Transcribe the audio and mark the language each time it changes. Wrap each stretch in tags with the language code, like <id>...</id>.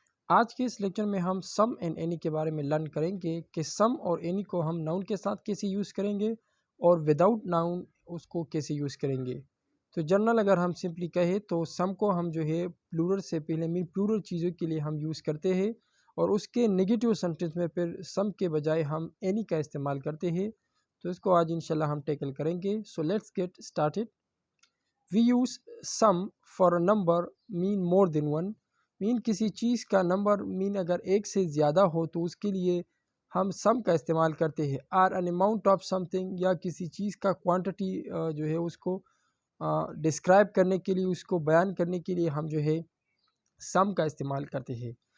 <ur>آج کے اس لیکچر میں ہم سم اینڈ اینی کے بارے میں لرن کریں گے کہ سم اور اینی کو ہم ناؤن کے ساتھ کیسے یوز کریں گے اور وداؤٹ ناؤن اس کو کیسے یوز کریں گے. تو جنرل اگر ہم سمپلی کہیں تو سم کو ہم جو ہے پلورل سے پہلے پلورل چیزوں کے لیے ہم یوز کرتے ہیں اور اس کے نگیٹیو سینٹینس میں پھر سم کے بجائے ہم اینی کا استعمال کرتے ہیں. تو اس کو آج انشاءاللہ ہم ٹیکل کریں گے.</ur> <en>So let's get started. We use sum for a number mean more than one.</en> <ur>mean کسی چیز کا نمبر mean اگر ایک سے زیادہ ہو تو اس کے لیے ہم sum کا استعمال کرتے ہیں.</ur> <en>or an amount of something</en> <ur>یا کسی چیز کا کوانٹٹی جو ہے اس کو ڈسکرائب کرنے کے لیے اس کو بیان کرنے کے لیے ہم جو ہے sum کا استعمال کرتے ہیں.</ur>